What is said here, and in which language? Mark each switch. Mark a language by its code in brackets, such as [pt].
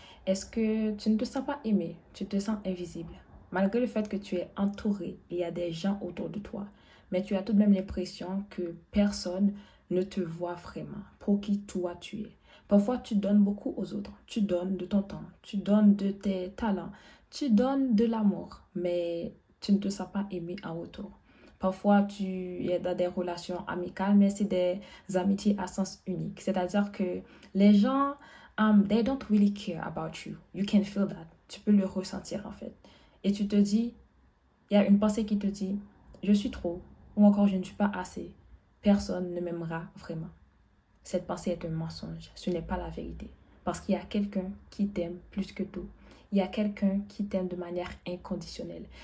[fr] Est-ce que tu ne te sens pas aimé? Tu te sens invisible? Malgré le fait que tu es entouré, il y a des gens autour de toi, mais tu as tout de même l'impression que personne ne te voit vraiment pour qui toi tu es. Parfois, tu donnes beaucoup aux autres. Tu donnes de ton temps, tu donnes de tes talents, tu donnes de l'amour, mais tu ne te sens pas aimé en retour. Parfois, tu es dans des relations amicales, mais c'est des amitiés à sens unique. C'est-à-dire que les gens, [en] they don't really care about you. You can feel that. [fr] Tu peux le ressentir en fait. Et tu te dis, il y a une pensée qui te dit, je suis trop, ou encore je ne suis pas assez. Personne ne m'aimera vraiment. Cette pensée est un mensonge. Ce n'est pas la vérité. Parce qu'il y a quelqu'un qui t'aime plus que tout. Il y a quelqu'un qui t'aime de manière inconditionnelle.